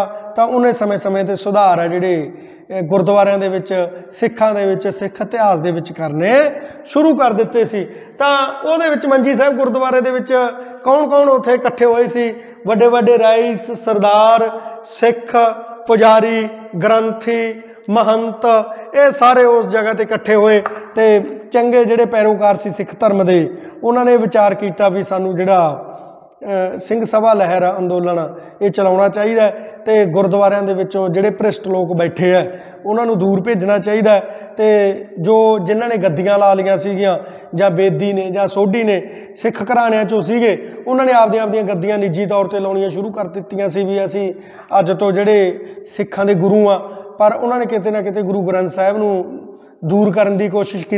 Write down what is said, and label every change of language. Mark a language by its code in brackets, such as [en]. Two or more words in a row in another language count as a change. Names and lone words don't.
[pa] ਤਾਂ ਉਹਨੇ ਸਮੇਂ ਸਮੇਂ ਤੇ ਸੁਧਾਰ ਹੈ ਜਿਹੜੇ ਗੁਰਦੁਆਰਿਆਂ ਦੇ ਵਿੱਚ ਸਿੱਖਾਂ ਦੇ ਵਿੱਚ ਸਿੱਖ ਇਤਿਹਾਸ ਦੇ ਵਿੱਚ ਕਰਨੇ ਸ਼ੁਰੂ ਕਰ ਦਿੱਤੇ ਸੀ। ਤਾਂ ਉਹਦੇ ਵਿੱਚ ਮੰਜੀ ਸਾਹਿਬ ਗੁਰਦੁਆਰੇ ਦੇ ਵਿੱਚ ਕੌਣ ਕੌਣ ਉੱਥੇ ਇਕੱਠੇ ਹੋਏ ਸੀ? ਵੱਡੇ ਵੱਡੇ ਰਾਈਸ ਸਰਦਾਰ ਸਿੱਖ ਪੁਜਾਰੀ ਗ੍ਰੰਥੀ ਮਹੰਤ ਯੇ ਸਾਰੇ ਉਸ ਜਗ੍ਹਾ ਤੇ ਇਕੱਠੇ ਹੋਏ ਤੇ ਚੰਗੇ ਜਿਹੜੇ ਪੈਰੋਕਾਰ ਸੀ ਸਿੱਖ ਧਰਮ ਦੇ ਉਨ੍ਹਾਂਨੇ ਵਿਚਾਰ ਕੀਆ ਭੀ ਸਾਨੂੰ ਜਿਹੜਾ ਸਿੰਘ ਸਭਾ ਲਹਿਰ ਅੰਦੋਲਨ ਯੇ ਚਲਾਉਣਾ ਚਾਹੀਏ ਤੇ ਗੁਰਦੁਆਰਿਆਂ ਦੇ ਵਿਚੋਂ ਜਿਹੜੇ ਭ੍ਰਿਸ਼ਟ ਲੋਕ ਬੈਠੇ ਹੈ ਉਨ੍ਹਾਂਨੇ ਦੂਰ ਭੇਜਣਾ ਚਾਹੀਏ ਤੇ ਜੋ ਜਿਨ੍ਹਾਂ ਨੇ ਗੱਦੀਆਂ ਲਾ ਲੀਆਂ ਸੀਗੀਆਂ ਜਾਂ ਬੇਦੀ ਨੇ ਜਾਂ ਸੋਢੀ ਨੇ ਸਿੱਖ ਘਰਾਣਿਆਂ ਚੋਂ ਸੀਗੇ ਉਨ੍ਹਾਂਨੇ ਆਪਦੀਆਂ ਗੱਦੀਆਂ ਨਿਜੀ ਤੌਰ ਤੇ ਲਾਉਣੀਆਂ ਸ਼ੁਰੂ ਕਰ ਦਿੱਤੀਆਂ ਸੀ ਭੀ ਅਸੀਂ ਅੱਜ ਤੋਂ ਜਿਹੜੇ ਸਿੱਖਾਂ ਦੇ ਗੁਰੂ ਆ ਪਰ ਉਨ੍ਹਾਂਨੇ ਕਿਤੇ ਨਾ ਕਿਤੇ ਗੁਰੂ ਗ੍ਰੰਥ ਸਾਹਿਬ ਨੂੰ ਦੂਰ ਕਰਨੇ ਕੀ ਕੋਸ਼ਿਸ਼ ਕੀ।